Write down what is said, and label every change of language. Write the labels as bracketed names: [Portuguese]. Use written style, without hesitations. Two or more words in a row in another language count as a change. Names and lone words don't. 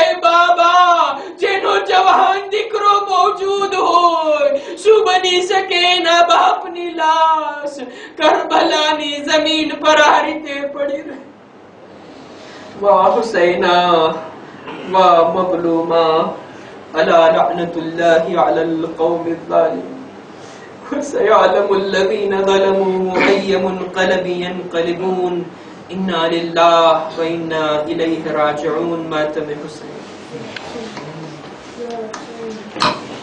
[Gujarati] એ બાબા, જેનો જવાન દીકરો મોજૂદ હોય ઉચકી શકે એના બાપની લાશ કરબલાની જમીન પર આ રીતે પડી રહી. [Arabic] وا حسينا وا مظلوما ألا لعنة الله على القوم الظالمين وسيعلم الذين ظلموا أي منقلب ينقلبون إنا لله وإنا إليه راجعون. [Urdu] مات من حسين.